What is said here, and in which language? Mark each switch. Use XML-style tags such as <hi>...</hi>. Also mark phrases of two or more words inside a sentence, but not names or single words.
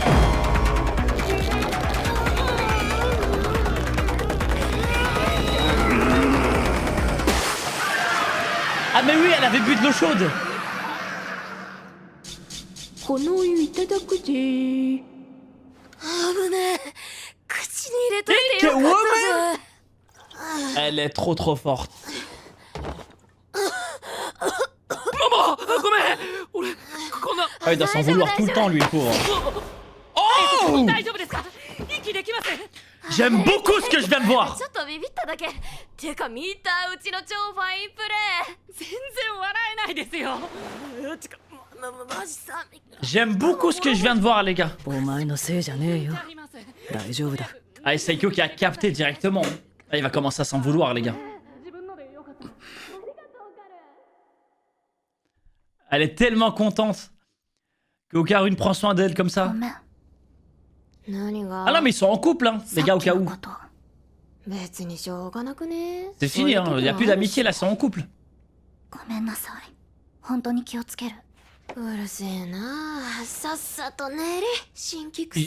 <fr>Ah mais oui, elle avait bu de l'eau chaude.</fr> <ja>このお湯いただくぜ。危ねえ。口に入れといて</ja> <fr>Que</fr> <ja>よかった</ja> <en>woman!</en> <ja>ぜ。</ja> <fr>Elle est trop forte.</fr> <ja>ママ、ごめん。俺こんな。</ja> <fr>Ah, il doit s'en vouloir tout le temps, lui, le pauvre. Oh!</fr> <ja>大丈夫ですか？息できません。</ja> <fr>J'aime beaucoup ce que je viens de voir.</fr> <ja>ちょっとビビっただけ。てか見たうちの超ファインプレー。全然笑えないですよ。マジさ。</ja> <fr>J'aime beaucoup ce que je viens de voir, les gars.</fr> <ja>お前のせいじゃねえよ。大丈夫だ。</ja> <fr>Ah, et Seiko qui a capté directement. Ah, il va commencer à s'en vouloir, les gars. Elle est tellement contente que Okarune prend soin d'elle comme ça.</fr> <ja>何が？</ja> <fr>Ah non, mais ils sont en couple, hein, les gars, au cas où.</fr> <ja>別にしょうがなくね。</ja> <fr>C'est fini, hein. Y a plus d'amitié là, c'est en couple.</fr> <ja>ごめんなさい。本当に気をつける。うるせえな。さっさと寝れ。新規癖。</ja>